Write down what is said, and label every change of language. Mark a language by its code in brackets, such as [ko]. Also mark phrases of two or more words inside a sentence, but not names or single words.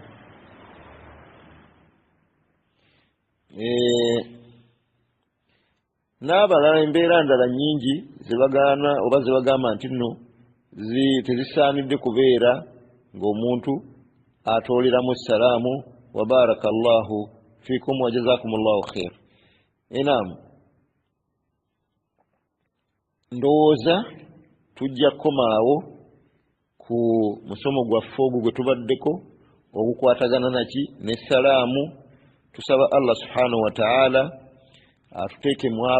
[lg] n'abalala embeera ndala nnyingi zebagaana oba zebagamba nti nno tezisaanidde kubeera ng'omuntu atooleramu salaamu wa [ar] بارك الله فيكم وجزاكم الله خير نعم [lg] ndowooza tujja kukomaawo ku musomo gwaffe ogwo gwe tubaddeko ogukwatagana naki ne salaamu tusaba Allah [ar] سبحانه وتعالى [lg] atuteeke mu abo